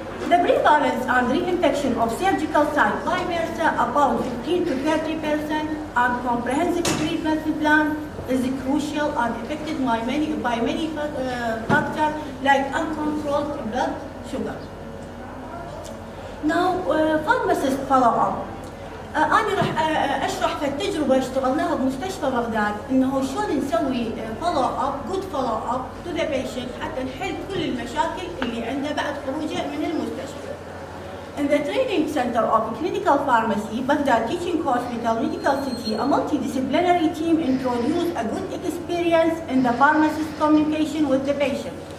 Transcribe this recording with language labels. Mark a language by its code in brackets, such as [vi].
[en] The prevalence and reinfection of surgical site by MRSA about 15 to 30%, and comprehensive treatment plan is crucial and affected by many factors like uncontrolled blood sugar. Now, pharmacist follow-up. [ar] أنا راح أشرح في التجربة اشتغلناها بمستشفى بغداد إنه شلون نسوي [en] follow-up, good follow-up to the patient [ar] حتى نحل كل المشاكل اللي عنده بعد خروجه من المستشفى. [en] In the training center of clinical pharmacy, Baghdad Teaching Hospital Medical City, a multidisciplinary team introduced a good experience in the pharmacist communication with the patient.